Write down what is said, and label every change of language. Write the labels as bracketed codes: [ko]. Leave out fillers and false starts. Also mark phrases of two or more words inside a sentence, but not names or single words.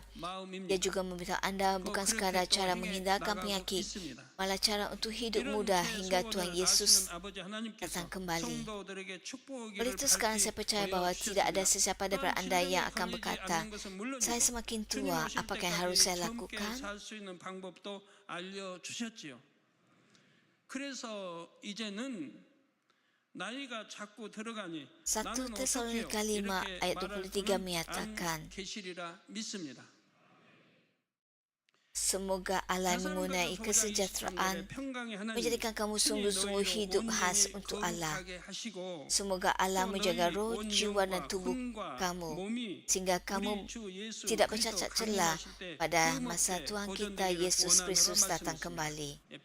[ms] Dia juga memberitahu anda bukan sekadar cara menghindarkan penyakit, malah cara untuk hidup mudah hingga Tuhan Yesus datang kembali. Oleh itu sekarang saya percaya bahawa tidak ada sesiapa daripada anda yang akan berkata, saya semakin tua, apakah yang harus saya lakukan? [ko] 그래서 이제는 나이가 자꾸 들어가니 [ms] 1 [ko] 나는 [ms] Tesalonika [ko] 어떻게 [ms] 5 ayat 23 menyatakan, [ko] 계시리라 믿습니다. [ms] semoga Allah mengenai kesejahteraan menjadikan kamu sungguh-sungguh hidup khas untuk Allah. Semoga Allah menjaga roh, jiwa dan tubuh kamu sehingga kamu tidak bercacat celah pada masa Tuhan kita Yesus Kristus datang kembali.